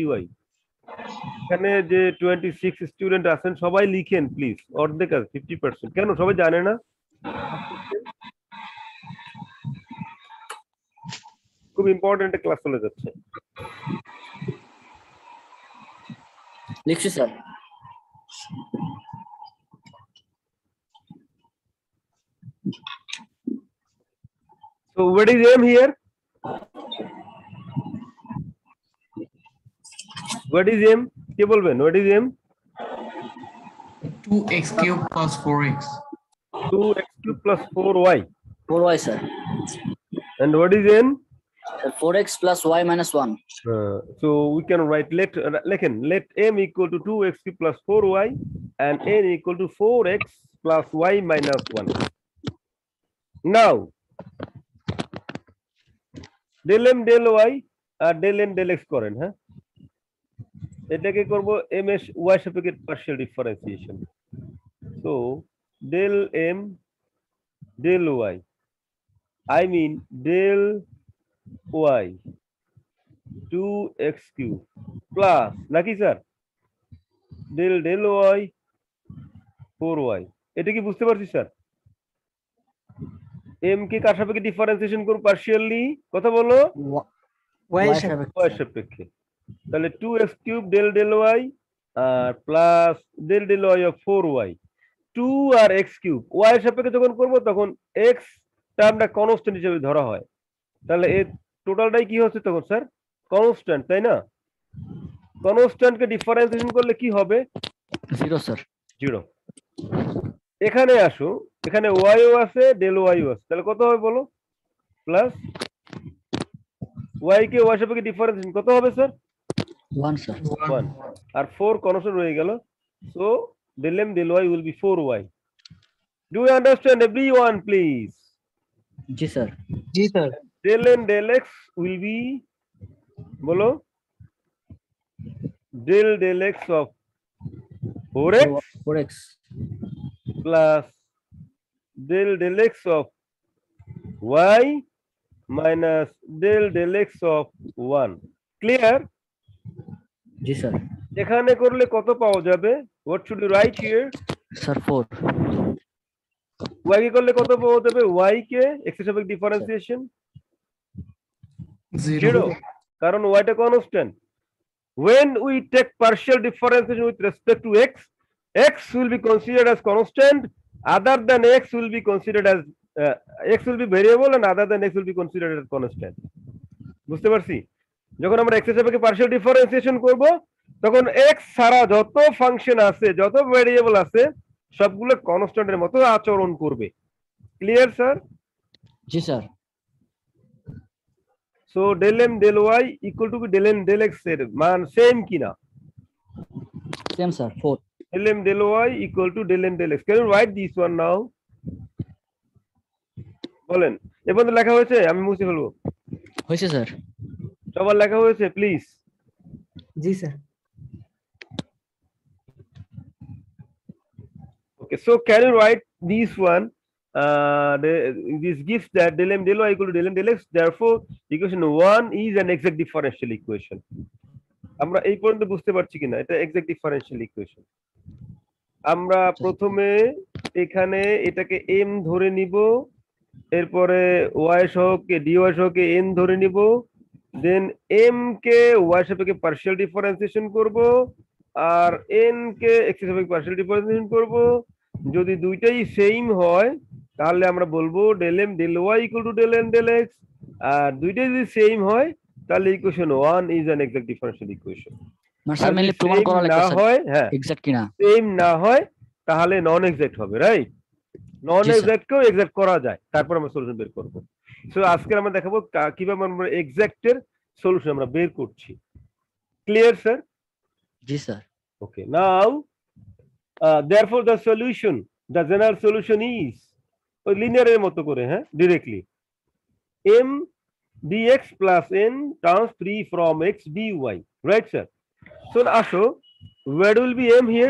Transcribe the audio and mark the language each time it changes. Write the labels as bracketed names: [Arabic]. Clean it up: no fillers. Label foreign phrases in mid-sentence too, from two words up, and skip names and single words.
[Bangla] এখানে যে 26 স্টুডেন্ট আছেন সবাই লিখেন প্লিজ। অর্ধেক আছে 50%। কেন সবাই জানে না? খুব [English] important class [Bangla] চলে যাচ্ছে। লিখছি স্যার। [English] So what is m here? What is m? কে বলবেন? What is m? 2x³ plus 4x. 2x³ plus 4y. [Bangla] 4y স্যার। [English] And what is n? 4x plus y minus 1. So we can write let m equal to 2x³ plus 4y and n equal to 4x plus y minus 1. Now del m del y আর del n del x করেন। [Bangla] হ্যাঁ, এটাকে করব m এর y সাপেক্ষে [English] partial differentiation. so del m del y, I mean del y 2x³ [Bangla] প্লাস নাকি স্যার [English] del y 4y। [Bangla] এটা কি বুঝতে পারছি স্যার? m কে কার সাপেক্ষে ডিফারেন্সিয়েশন করব পার্শিয়ালি? কথা বলো। y y সাপেক্ষে। y সাপেক্ষে। তাহলে [English] 2x³ del y [Bangla] আর প্লাস [English] del y of 4y। [Bangla] 2 আর x³ y এর সাপেক্ষে যখন করব তখন x টার্মটা কনস্ট্যান্ট হিসেবে ধরা হয়। তাহলে এই টোটালটাই কি হচ্ছে তখন স্যার? কনস্ট্যান্ট, তাই না? কনস্ট্যান্টকে ডিফারেন্সিয়েশন করলে কি হবে? 0 স্যার। 0। এখানে আসো, এখানে y ও আছে [English] del y [Bangla] ও আছে, তাহলে কত হবে বলো? প্লাস y কে y সাপেক্ষে ডিফারেন্সিয়েশন কত হবে স্যার? 1 স্যার। 1 আর 4 কনস্ট্যান্ট রয়ে গেল। [English] so del m del y will be 4y. Do you understand everyone please? [Bangla] জি স্যার। জি স্যার। [English] del n del x will be বলো del x of 4x 4x plus del x of y minus del x of 1. Clear? [Bangla] জি স্যার। এখানে করলে কত পাওয়া যাবে? [English] What should you write here? [Bangla] স্যার 4 y কে করলে কত পাওয়া যাবে? y কে x এর সাপেক্ষে ডিফারেন্সিয়েশন 0, কারণ y টা কনস্ট্যান্ট। [English] When we take partial differentiation with respect to x, x will be considered as constant, other than x will be considered as x will be variable and other than x will be considered as constant. [Bangla] বুঝতে পারছি? যখন আমরা x এর সাপেক্ষে [English] partial differentiation [Bangla] করব তখন x ছাড়া যত ফাংশন আছে, যত ভেরিয়েবল আছে সবগুলো কনস্ট্যান্টের মতো আচরণ করবে। ক্লিয়ার স্যার? জি স্যার। [English] So del m del y equal to del n del x [Bangla] এর মান সেম কিনা? সেম স্যার 4। [English] del m del y equal to del n del x. Can you write this one now? [Bangla] বলেন। এ পর্যন্ত লেখা হয়েছে? আমি মুছে ফেলবো। হয়েছে স্যার। সবার লেখা হয়েছে প্লিজ? জি স্যার। [English] Okay, so can you write this one? This gives that del m del y equal to del n del x. Therefore, equation 1 is an exact differential equation. [Bangla] আমরা এই পর্যন্ত বুঝতে পারছি কিনা? [English] এটা exact differential equation. [Bangla] আমরা প্রথমে এখানে এটাকে m ধরে নিব, এরপরে y সহকে dy সহকে n ধরে নিব, দেন m কে y সাপেক্ষে [English] partial differentiation [Bangla] করব আর n কে x এর সাপেক্ষে [English] partial differentiation [Bangla] করব। যদি দুইটাই সেম হয় তাহলে আমরা বলবো [English] del m del y equal to del n del x, [Bangla] আর দুইটাই যদি সেম হয় তাহলে [English] equation 1 is an exact differential equation. [Bangla] মানে স্যার মেইনলি প্রমাণ করা লাগবে না স্যার হয়, হ্যাঁ এক্সাক্ট কিনা। সেম না হয় তাহলে [English] non exact [Bangla] হবে, রাইট? নন জি, স্যার। এক্সাক্ট কেও এক্সাক্ট করা যায়, তারপর আমরা সলিউশন বের করব। সো আজকে আমরা দেখাবো কিভাবে আমরা এক্সাক্টের সলিউশন আমরা বের করছি। ক্লিয়ার স্যার? জি স্যার। [English] Okay, now therefore the solution, the general solution is [Bangla] ওই লিনিয়ারের মতো করে, হ্যাঁ, [English] ডিরেক্টলি m dx plus n turns free from x dy, right sir? So আসো, where will be m here?